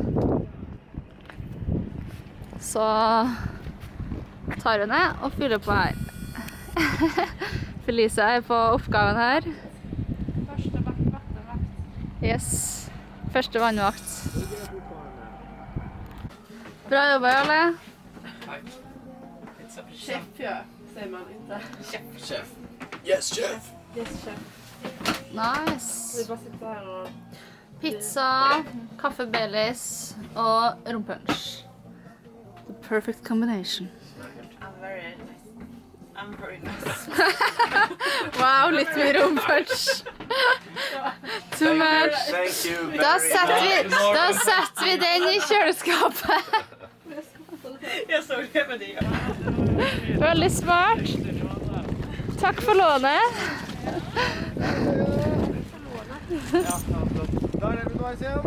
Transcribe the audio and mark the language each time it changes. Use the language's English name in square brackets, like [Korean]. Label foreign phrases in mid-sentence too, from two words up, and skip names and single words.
[Norwegian] Så tar vi ned og fyller på her. Felicia er på oppgaven her. Første vakt. Yes. Første vannvakt. Bra jobba, Jarle. Chef, [Swedish] ja, säger man inte. [English] Chef. Yes, chef. Yes, chef. Nice. [Swedish] Vi bara sitter här och... [Norwegian] Pizza, kaffe Baileys og rompunch. [English] The perfect combination. I'm very nice. [Norwegian] Wow, litt mye rompunch. [English] Too much. Thank you. [Norwegian] Da setter vi den i kjøleskapet. [Swedish] Jag såg det med dig. [Norwegian] Veldig smart. Takk for lånet. Da er det underveis igjen.